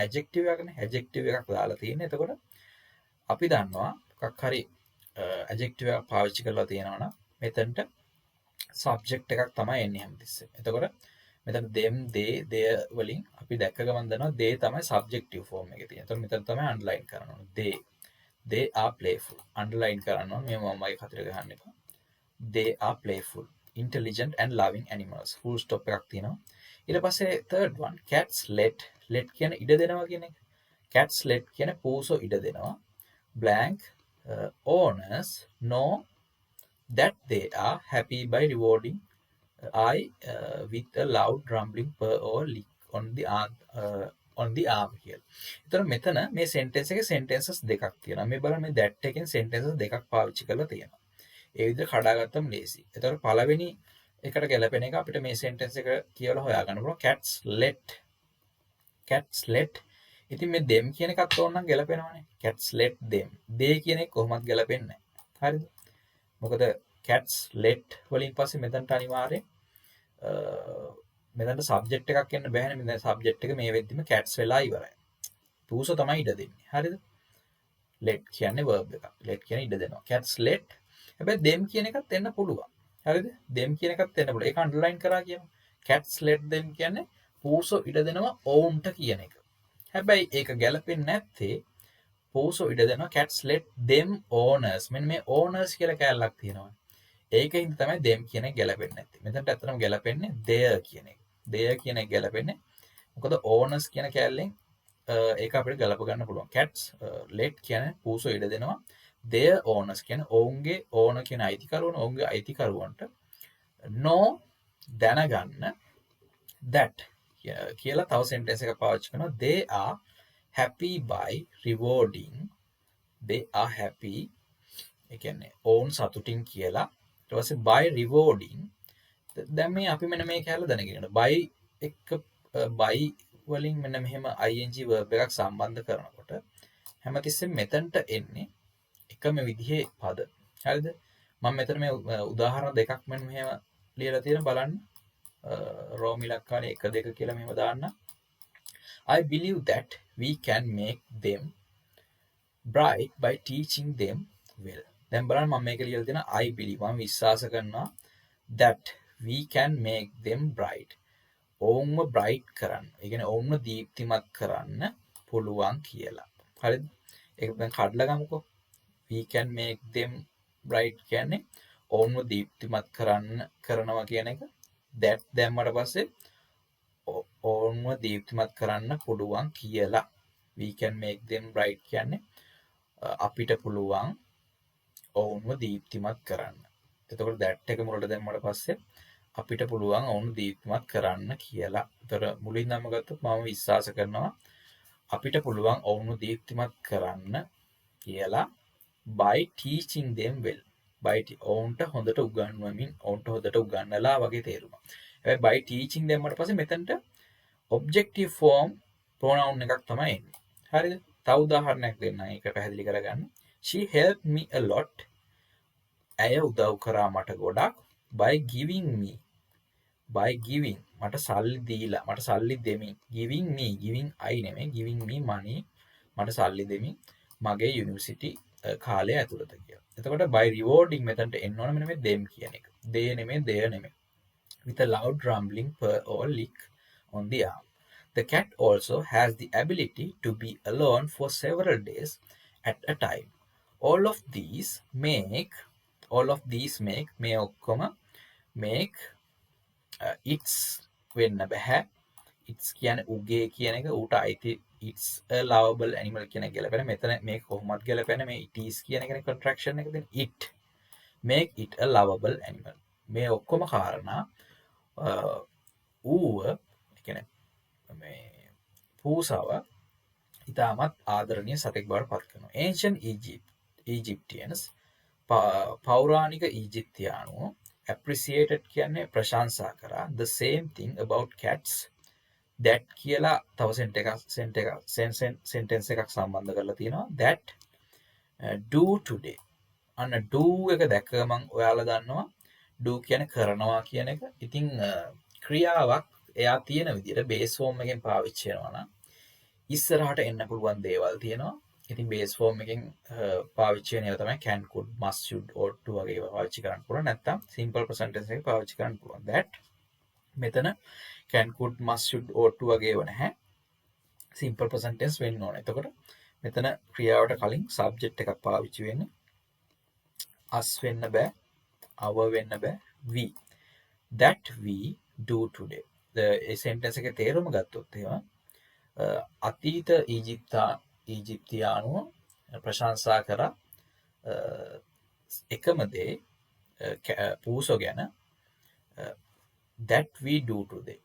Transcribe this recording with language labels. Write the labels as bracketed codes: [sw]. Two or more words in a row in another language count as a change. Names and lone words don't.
[si] adjective එකක්නේ adjective එකක් දාලා තියෙන්නේ එතකොට අපි දන්නවා මොකක් හරි adjective එකක් පාවිච්චි කරලා තියෙනවා නම් මෙතනට subject එකක් තමයි එන්නේ හැමතිස්සෙම එතකොට මෙතන them they their වලින් අපි දැක්ක ගමන් දන්නවා they තමයි [en] subjective form [si] එකේ තියෙන්නේ එතකොට මෙතන තමයි underline කරන්න ඕනේ [en] they are playful underline [si] කරන්න ඕනේ මේ මමයි කතර ගහන්න එපා [en] they are playful intelligent and loving animals full stop [si] එකක් තියෙනවා ඊට පස්සේ [en] third one cats let [si] කියන ඉඩ දෙනවා කියන එක [en] cats let [si] කියන පූසෝ ඉඩ දෙනවා [en] blank owners know that they are happy by rewarding with a loud rumbling purr or lick on the arm කියලා. [si] ඒතර මෙතන මේ sentence එකේ sentences දෙකක් තියෙනවා. මේ බලන්න මේ that එකෙන් sentences දෙකක් පාවිච්චි කරලා තියෙනවා. ඒ විදිහට කඩාගත්තම ලේසි. ඒතර පළවෙනි එකට ගැලපෙන එක අපිට මේ sentence එක කියවලා හොයාගන්න පුළුවන්. [en] Cats let [si] ඉතින් මේ them කියන එකත් ඕනනම් ගැලපෙනවනේ. [en] Cats let them. [si] they කියන එක කොහොමවත් ගැලපෙන්නේ නැහැ. හරිද? මොකද [en] cats let [si] වලින් පස්සේ මෙතනට අනිවාර්යෙන් මෙතනට subject එකක් එන්න බෑනේ. මෙතන subject එක මේ වෙද්දිම cats වෙලා ඉවරයි. පූසෝ තමයි ඉඩ දෙන්නේ. හරිද? let කියන්නේ verb එකක්. let කියන්නේ ඉඩ දෙනවා. [en] cats let. [si] හැබැයි them කියන එකත් එන්න පුළුවන්. හරිද? them කියන එකත් එන්න පුළුවන්. ඒක underline කරා කියමු. [en] cats let them [si] කියන්නේ පූසෝ ඉඩ දෙනවා ඔවුන්ට කියන එක. හැබැයි ඒක ගැලපෙන්නේ නැත්තේ පූසෝ ඉඩ දෙනවා [en] cats let them owners. [si] මෙන්න මේ owners කියලා කැලලක් තියෙනවා. ඒකින් තමයි them කියන එක ගැලපෙන්නේ නැත්තේ. මෙතනට ඇත්තටම ගැලපෙන්නේ their කියන එක. their කියන එක ගැලපෙන්නේ. මොකද owners කියන කැලලෙන් ඒක අපිට ගලප ගන්න පුළුවන්. [en] cats let [si] කියන්නේ පූසෝ ඉඩ දෙනවා. [en] their owners [si] කියන්නේ ඔවුන්ගේ owner කියන අයිතිකරුවන් ඔවුන්ගේ අයිතිකරුවන්ට no දැනගන්න that කියලා තව sentence එකක් පාවිච්චි කරනවා. [en] they are happy by rewarding. they are happy [si] ඒ කියන්නේ ඔවුන් සතුටින් කියලා. ඊට පස්සේ [en] by rewarding [si] දැන් මේ අපි මෙන්න මේ කැලල දැනගෙන ඉන්න. by එක by වලින් මෙන්න මෙහෙම [en] ing verb [si] එකක් සම්බන්ධ කරනකොට හැමතිස්සෙම මෙතනට එන්නේ එකම විදිහේ පද. හරිද? මම මෙතන මේ උදාහරණ දෙකක් මෙන්න මෙහෙම ලියලා තියෙන බලන්න. රෝම ඉලක්කනේ 1 2 කියලා මෙහෙම දාන්න. [en] I believe that we can make them bright by teaching them well. [si] දැන් බලන්න මම මේක ලියලා දෙන [en] I believe [si] මම විශ්වාස කරනවා [en] that we can make them bright. [si] ඔවුන්ව bright කරන්න. ඒ කියන්නේ ඔවුන්ව දීප්තිමත් කරන්න පුළුවන් කියලා. හරිද? ඒක දැන් කඩලා ගමුකෝ. [en] We can make them bright [si] කියන්නේ ඔවුන්ව දීප්තිමත් කරනවා කියන එක. that දැම්මට පස්සේ ඔවුන්ව දීප්තිමත් කරන්න පුළුවන් කියලා. [en] We can make them bright [si] කියන්නේ අපිට පුළුවන් ඔවුන්ව දීප්තිමත් කරන්න. එතකොට that එක මුලට දැම්මට පස්සේ අපිට පුළුවන් ඔවුන් දීප්තිමත් කරන්න කියලා. ඒතර මුලින්ම ගත්තොත් මම විශ්වාස කරනවා අපිට පුළුවන් ඔවුන්ව දීප්තිමත් කරන්න කියලා [en] by teaching them well. [si] by ඔවුන්ට හොඳට උගන්වමින් ඔවුන්ට හොඳට උගන්වලා වගේ තේරුම. හැබැයි [en] by teaching [si] දැම්මට පස්සේ මෙතනට [en] objective form pronoun [si] එකක් තමයි එන්නේ. හරිද? තව උදාහරණයක් දෙන්නම් ඒක පැහැදිලි කරගන්න. [en] She helped me a lot. [si] ඇය උදව් කරා මට ගොඩක් [en] by giving me. by giving [si] මට සල්ලි දීලා මට සල්ලි දෙමින් [en] giving me giving I [si] නෙමෙයි [en] giving me money [si] මට සල්ලි දෙමින් මගේ යුනිවර්සිටි කාලය ඇතුළත කියලා. එතකොට [en] by rewarding [si] මෙතනට එන්න ඕන මෙන්න මේ them කියන එක. they නෙමෙයි their නෙමෙයි. [en] with a loud rumbling purr or lick on the arm. The cat also has the ability to be alone for several days at a time. All of these make [si] මේ ඔක්කොම [en] make it's [si] වෙන්න බෑ. it's කියන්නේ උගේ කියන එක ඌට අයිති [en] it's a lovable animal [si] කියන එක ගැලපෙන. මෙතන මේක කොහොමද ගැලපෙන්නේ? මේ [en] it is [si] කියන එකනේ contraction එක දෙන [en] it make it a lovable animal. [si] මේ ඔක්කොම කාරණා ඌව කියන්නේ මේ පූසාව ඉතාමත් ආදරණීය සතෙක් බවට පත් කරනවා. [en] Ancient Egyptians [si] පෞරාණික ඊජිප්තියානුවෝ appreciated කියන්නේ ප්‍රශංසා කරා [en] the same thing about cats [si] that කියලා තව sentence එකක් සම්බන්ධ කරලා තියෙනවා [en] that do today. [si] අන්න do එක දැක්ක ගමන් ඔයාලා දන්නවා do කියන්නේ කරනවා කියන එක. ඉතින් ක්‍රියාවක් එයා තියෙන විදිහට [en] base form [si] එකෙන් පාවිච්චි කරනවා නම් ඉස්සරහට එන්න පුළුවන් දේවල් තියෙනවා. ඉතින් [en] base form [si] එකෙන් පාවිච්චි වෙන ඒවා තමයි [en] can could must should ought to [si] වගේ ඒවා පාවිච්චි කරන්න පුළුවන්. නැත්නම් [en] simple present tense [si] එක පාවිච්චි කරන්න පුළුවන්. that මෙතන [en] can could must should ought to [si] වගේ ඒවා නැහැ. [en] simple present tense [si] වෙන්න ඕනේ. එතකොට මෙතන ක්‍රියාවට කලින් subject එකක් පාවිච්චි වෙන්නේ. us වෙන්න බෑ, our වෙන්න බෑ, [en] we. that we do today. [si] ඒ sentence එකේ තේරුම ගත්තොත් එහෙම අතීත ඊජිප්තියානුව ප්‍රශංසා කරා එකම දේ පූසෝ ගැන [en] that we do today.